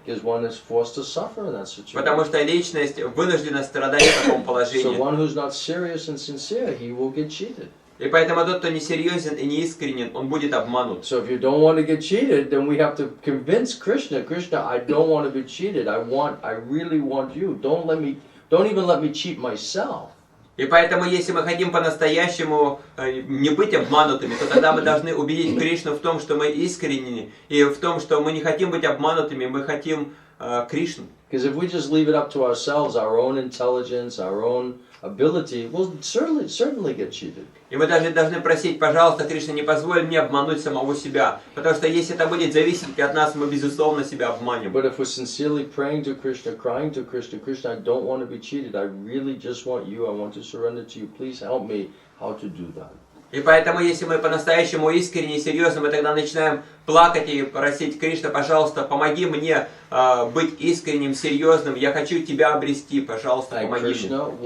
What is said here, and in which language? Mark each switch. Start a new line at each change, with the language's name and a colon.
English: Because one is forced to suffer in that situation.
Russian: Потому что личность вынуждена страдать в таком
English: So
Russian: положении.
English: one who's not serious and sincere, he will get cheated.
Russian: И поэтому тот, кто не серьезен и не искренен, он будет обманут.
English: So if you don't want to get cheated, then we have to convince Krishna, I don't want to be cheated. I really want you. Don't even let me cheat myself.
Russian: И поэтому, если мы хотим по-настоящему не быть обманутыми, то тогда мы должны убедить Кришну в том, что мы искренни, и в том, что мы не хотим быть обманутыми, мы хотим Кришну.
English: Because if we just leave it up to ourselves, our own intelligence, our own ability, we'll certainly get cheated.
Russian: И мы даже должны просить, пожалуйста, Кришна, не позволь мне обмануть самого себя. Потому что если это будет зависеть от нас, мы, безусловно, себя обманем.
English: But if we're sincerely praying to Krishna, crying to Krishna, Krishna, I don't want to be cheated. I really just want you. I want to surrender to you. Please help me how to do that.
Russian: И поэтому, если мы по-настоящему искренне и серьезно, мы тогда начинаем плакать и просить Кришна, пожалуйста, помоги мне быть искренним, серьезным. Я хочу тебя обрести, пожалуйста, помоги мне.